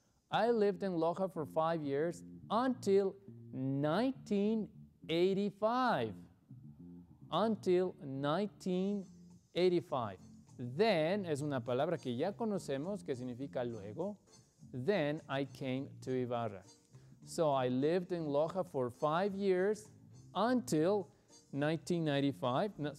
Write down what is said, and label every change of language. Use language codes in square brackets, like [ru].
[en] I lived in Loja for 5 years until 1985. Until 1985. [es] Then es una palabra que ya conocemos que significa luego. [en] Then I came to Ibarra. So I lived in Loja for 5 years until 1985.